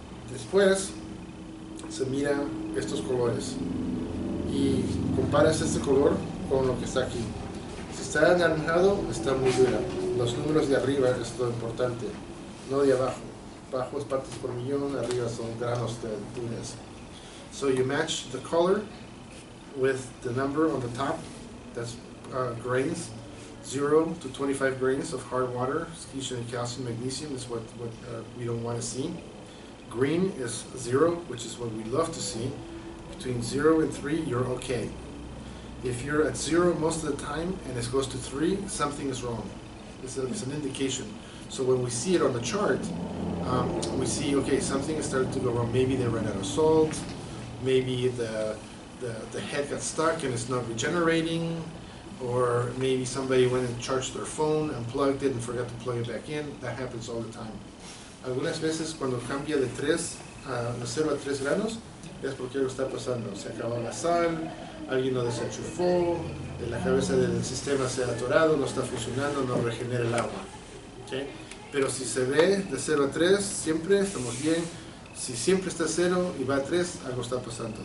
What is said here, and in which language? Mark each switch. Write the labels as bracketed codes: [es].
[es] Después se mira estos colores y comparas este color con lo que está aquí. Si está anaranjado, está muy dura. Los números de arriba es lo importante, no de abajo. Abajo es partes por millón, arriba son granos de duras. [en] So you match the color with the number on the top. That's grains. 0 to 25 grains of hard water, calcium and calcium, magnesium is what we don't want to see. Green is 0, which is what we love to see. Between 0 and 3, you're okay. If you're at 0 most of the time and it goes to 3, something is wrong. It's an indication. So when we see it on the chart, we see, okay, something is starting to go wrong. Maybe they ran out of salt. Maybe the head got stuck and it's not regenerating. Or maybe somebody went and charged their phone, unplugged it and forgot to plug it back in. That happens all the time. [es] Algunas veces cuando cambia de 0 a 3 granos, es porque algo está pasando. Se acabó la sal, alguien lo desenchufó, la cabeza del sistema se ha atorado, no está funcionando, no regenera el agua. ¿Okay? Pero si se ve de 0 a 3, siempre estamos bien. Si siempre está 0 y va a 3, algo está pasando.